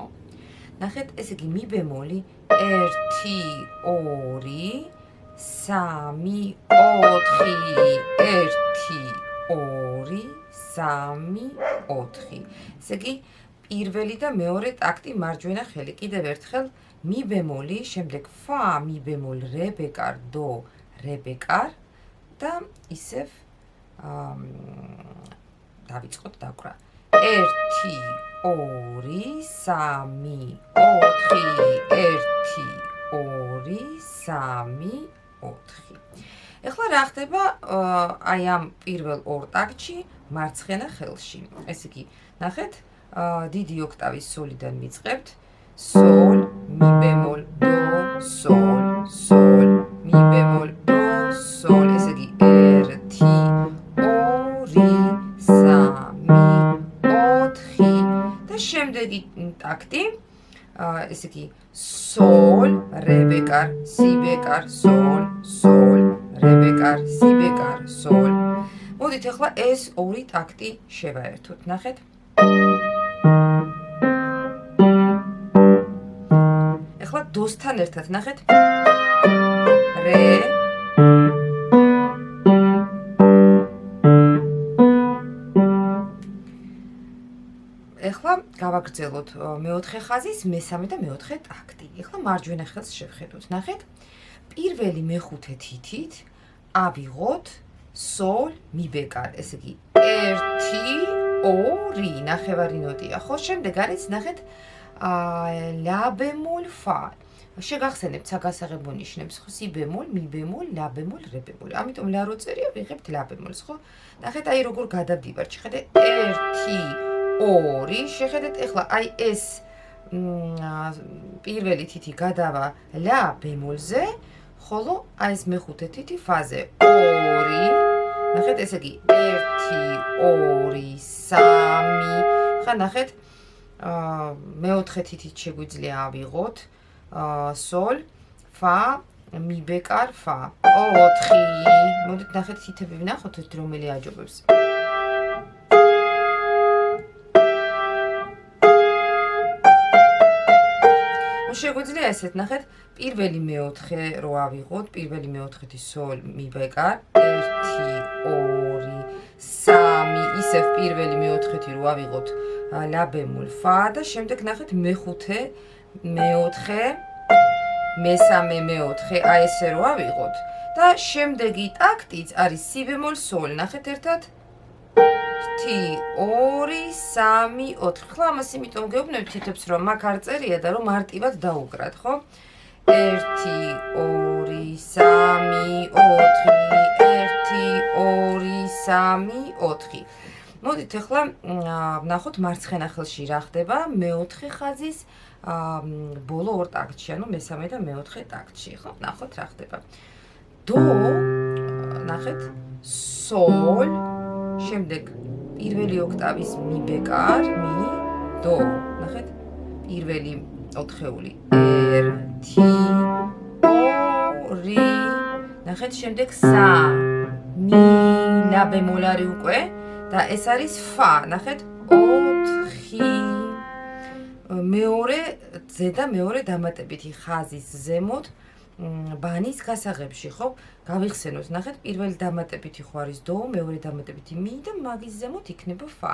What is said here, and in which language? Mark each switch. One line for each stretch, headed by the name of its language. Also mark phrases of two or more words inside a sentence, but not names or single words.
Georgian: ნახეთ, ესე იგი, մի ბემოლი 1 2 3 4 1 2 3 4. ესე იგი, პირველი და მეორე ტაქტი მარჯვენა ხელი. კიდევ ერთხელ mi bemoli, შემდეგ fa, mi bemol, re bekar, do, re bekar და ისევ დავიწყოთ დაკვრა. 1 2 3 4 1 2 3 4. ეხლა რა ხდება აი ამ პირველ 2 ტაქტში მარცხენა ხელში. ესე იგი, ნახეთ, დიდი ოქტავის სოლიდან ვიწყებთ. Sol, mi bemol, do, sol, sol, mi bemol, do, sol. ესე იგი 1 2 3 4 და შემდეგი ტაქტი, ესე იგი sol, re bekar, si bekar, sol, sol, re bekar, si bekar, sol. მოდით ახლა ეს 2 ტაქტი შევაერთოთ. ნახეთ. ეხლა დოსთან ერთად ნახეთ. რე ეხლა გავაგრძელოთ მეოთხე ხაზის მესამე და მეოთხე ტაქტი. ეხლა მარჯვენა ხელს შევხედოთ. ნახეთ. პირველი მეხუთე თითით ავიღოთ sol mi bekar. ესე იგი 1 2 ნახევარი ნოტია, ხო? შემდეგ არის ნახეთ la bemol fa. შეგახსენებთ საგასაღებო ნიშნებს, ხო? si bemol, mi bemol, la bemol, re bemol. ამიტომ la რო წერია, ვიღებთ la bemol-ს, ხო? ნახეთ, აი როგორ გადავდივართ. შეხედეთ 1 2. შეხედეთ ეხლა აი ეს პირველი თითი გადავა la bemol-ზე, ხოლო აი ეს მეხუთე თითი fa-ზე 2. ნახეთ, ესე იგი 1 2 3. ხა ნახეთ, მეოთხე თითით შეგვიძლია ავიღოთ sol, fa, mi bekar, fa. 4. მოდით ნახეთ თითები ვნახოთ, რომელი აჯობებს. შეგვიძლია ესეთ ნახეთ, პირველი მეოთხე რო ავიღოთ, პირველი მეოთხეთი sol, mi bekar, 1 2 3. ისევ პირველი მეოთხეთი რო ავიღოთ la bemol fa და შემდეგ ნახეთ მეხუთე, მეოთხე, მესამე, მეოთხე, აი ესე რო ავიღოთ და შემდეგი ტაქტიც არის si bemol sol. ნახეთ ერთად 1 2 3 4. ხლა ამას იმიტომ გეუბნებით თითებს, რომ მაგ არ წერია და რომ მარტივად დაუკრათ, ხო? 1 2 3 4 1 2 3 4. მოდით ახლა ვნახოთ მარცხენა ხელში რა ხდება მეოთხე ხაზის ბოლო 2 ტაქტში, ანუ მესამე და მეოთხე ტაქტში, ხო? ვნახოთ რა ხდება. do, ნახეთ, sol, შემდეგ პირველი ოქტავის mi bekar, mi, do. ნახეთ, პირველი ოთხეული 1 2. ნახეთ, შემდეგ sa, mi, la bemol არის უკვე და ეს არის fa. ნახეთ, 4. მეორე ზედა მეორე დამატებითი ხაზის ზემოთ ბანის გასაღებში, ხო? გავიხსენოთ, ნახეთ, პირველი დამატებითი ხო არის დო, მეორე დამატებითი მი და მაგის ზემოთ იქნება ფა.